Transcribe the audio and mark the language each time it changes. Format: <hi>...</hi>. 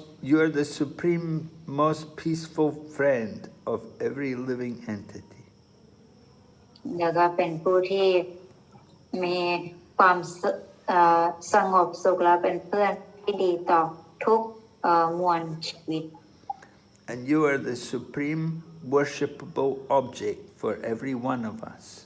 <en>You are the supreme, most peaceful friend of every living entity.</en> <th>แล้วก็เป็นผู้ที่มีความสงบสุขและเป็นเพื่อนที่ดีต่อทุกมวลชีวิต</th> <en>And you are the supreme worshipable object for every one of us.</en>